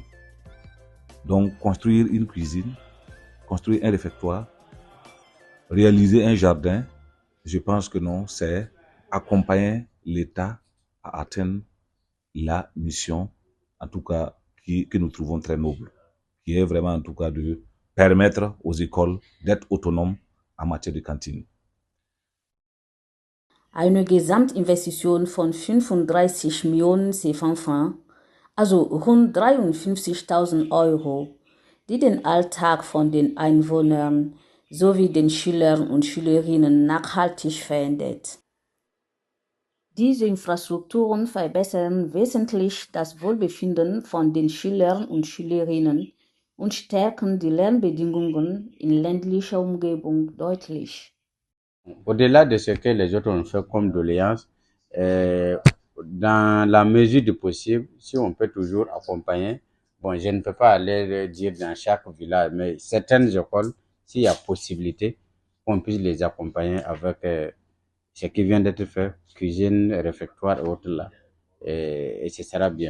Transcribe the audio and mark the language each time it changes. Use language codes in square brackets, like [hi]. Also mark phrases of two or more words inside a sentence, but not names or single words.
[fr] Donc, construire une cuisine, construire un réfectoire, réaliser un jardin, je pense que non, c'est accompagner l'État à atteindre la mission, en tout cas, que nous trouvons très noble, qui est vraiment, en tout cas, de permettre aux écoles d'être autonomes en matière de cantine. [de] Eine Gesamtinvestition von 35 Millionen CFA, also rund 53.000 Euro, die den Alltag von den Einwohnern sowie den Schülern und Schülerinnen nachhaltig verändert. Diese Infrastrukturen verbessern wesentlich das Wohlbefinden von den Schülern und Schülerinnen und stärken die Lernbedingungen in ländlicher Umgebung deutlich. [fr] Au-delà de ce que les autres ont fait comme doléances, dans la mesure du possible, si on peut toujours accompagner, bon, je ne peux pas aller dire dans chaque village, mais certaines écoles, s'il y a possibilité, qu'on puisse les accompagner avec ce qui vient d'être fait, cuisine, réfectoire et autres là, et ce sera bien.